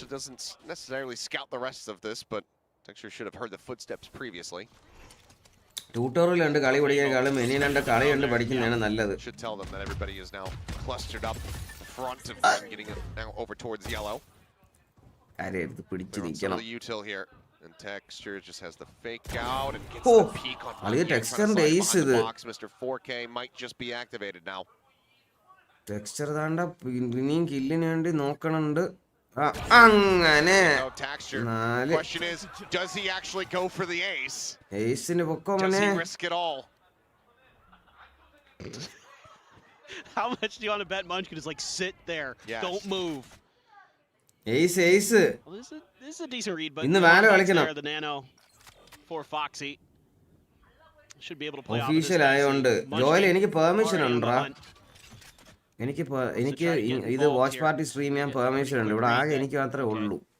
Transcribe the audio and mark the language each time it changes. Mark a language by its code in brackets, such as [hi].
[en] It doesn't necessarily scout the rest of this, but Texture should have heard the footsteps previously. [ml] Tutorial ഉണ്ട് കളി പഠിക്കാൻ മെനിനുണ്ട് കളി ഉണ്ട് പഠിക്കുന്നതാണ് നല്ലത്. [en] Should tell them that everybody is now clustered up front of getting it now over towards yellow. [ml] ആരെടുത്ത് പിടിച്ചു നിൽക്കണം. [en] The util here and Texture just has the fake out and gets the peek on the Texture ace ഇത്. Mr. 4K might just be activated now. [ml] Texture താണ്ട പിന്നെയും കില്ലിന് വേണ്ടി നോക്കണുണ്ട്. അങ്ങനെ [en] question is, does he actually go for the ace? [ml] Ace-ന് പൊക്കോ മോനെ. [en] Does he risk it all? How much do you want to bet Munchkin is like sit there, don't move? Ace. Well, this is a decent read, but [ml] ഇന്ന് വാല കളിക്കണം. [en] The nano for Foxy should be able to play off [ml] official ആയതുകൊണ്ട് Joel എനിക്ക് permission ഉണ്ടോ? എനിക്ക് ഇത് watch party stream ചെയ്യാൻ permission ഉണ്ട്. ഇവിടെ ആകെ എനിക്ക് മാത്രമേ ഉള്ളൂ.